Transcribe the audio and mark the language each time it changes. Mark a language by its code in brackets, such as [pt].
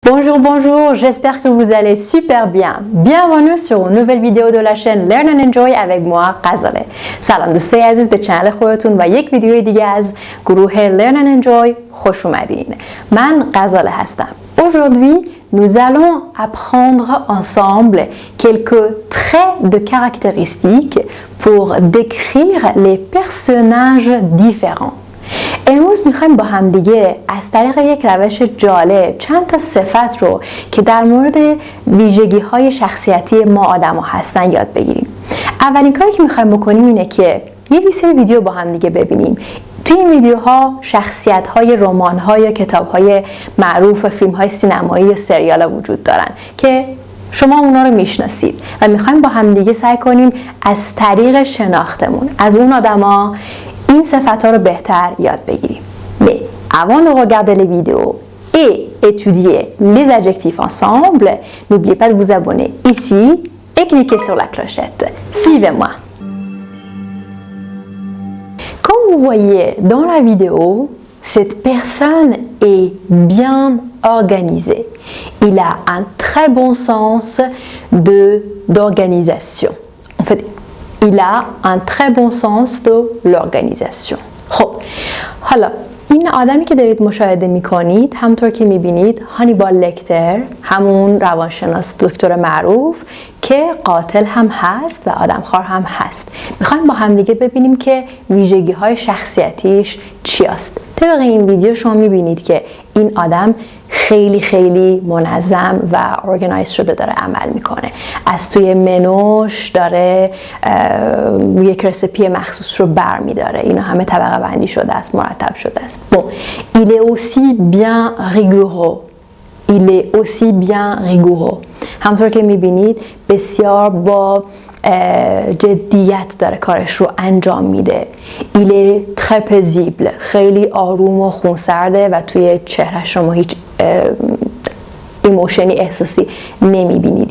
[fr] Bonjour, bonjour, j'espère que vous allez super bien. Bienvenue sur une nouvelle vidéo de la chaîne Learn and Enjoy avec moi, غزاله. [fa] سلام دوستای عزیز به چنل خودتون و یک ویدیو دیگه از گروه Learn and Enjoy خوش اومدین. من غزاله هستم. [fr] Aujourd'hui, nous allons apprendre ensemble quelques traits de caractéristiques pour décrire les personnages différents. [fa] امروز میخوایم با هم دیگه از طریق یک روش جالب چند تا صفت رو که در مورد ویژگی های شخصیتی ما آدم ها هستن یاد بگیریم. اولین کاری که میخوایم بکنیم اینه که یه سری ویدیو با هم دیگه ببینیم. توی این ویدیوها شخصیت های رمان ها یا کتاب های معروف و فیلم های سینمایی یا سریال وجود دارن که شما اونا رو میشناسید و میخوایم با هم دیگه سعی کنیم از طریق شناختمون از اون آدما این صفات رو بهتر یاد بگیریم. [fr] Mais avant de regarder les vidéos et étudier les adjectifs ensemble, n'oubliez pas de vous abonner ici et cliquez sur la clochette. Suivez-moi. Comme vous voyez dans la vidéo, cette personne est bien organisée. Il a un très bon sens d'organisation. En fait, il a un très bon sens de l'organisation. [fa] خب حالا این آدمی که دارید مشاهده میکنید همونطور که میبینید هانیبال لکتر، همون روانشناس دکتر معروف که قاتل هم هست و آدمخوار هم هست. میخوایم با هم دیگه ببینیم که ویژگی های شخصیتیش چی است. طبق این ویدیو شما میبینید که این آدم خیلی منظم و ارگنایز شده داره عمل میکنه. از توی منوش داره یک رسیپی مخصوص رو برمیداره. اینا همه طبقه بندی شده است، مرتب شده است. [fr] Bon, il est aussi bien rigoureux. Il est aussi bien rigoureux. [fa] همونطور که میبینید بسیار با جدیت داره کارش رو انجام میده. [fr] Il est très paisible. [fa] خیلی آروم و خونسرده و توی چهره شما هیچ ایموشنی احساسی نمیبینید.